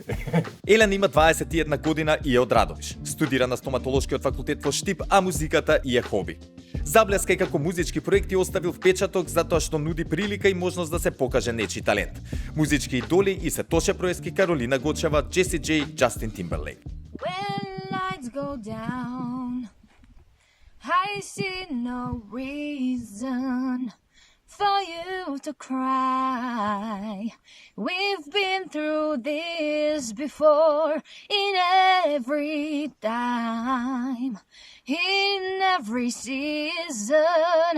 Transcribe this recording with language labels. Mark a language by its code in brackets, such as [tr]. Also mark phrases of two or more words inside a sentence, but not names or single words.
[mk] Елена има 21 година и е од Радовиш. Студира на стоматолошкиот факултет во Штип, а музиката и е хоби. Заблеска и како музички проекти оставил впечаток затоа што нуди прилика и можност да се покаже нечи талент. Музички идоли и се Тоше Проески, Каролина Гочева, Джеси Джей, Джастин Тимберлейк. [en] When lights go down, I see no reason for you to cry. We've been through this before, in every time, in every season.